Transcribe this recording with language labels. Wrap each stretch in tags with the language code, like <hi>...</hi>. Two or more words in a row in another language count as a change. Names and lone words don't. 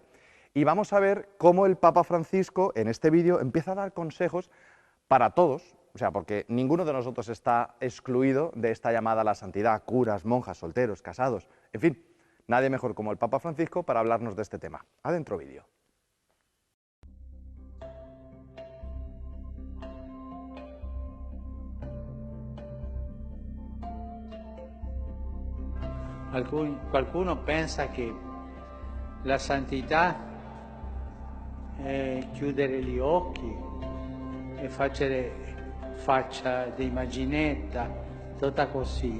<es>Y vamos a ver cómo el Papa Francisco en este vídeo empieza a dar consejos para todos, o sea, porque ninguno de nosotros está excluido de esta llamada a la santidad, curas, monjas, solteros, casados, en fin, nadie mejor como el Papa Francisco para hablarnos de este tema. Adentro vídeo.</es> <it>Qualcuno pensa che la santità è chiudere gli occhi e faccia di immaginetta, tutta così.</it>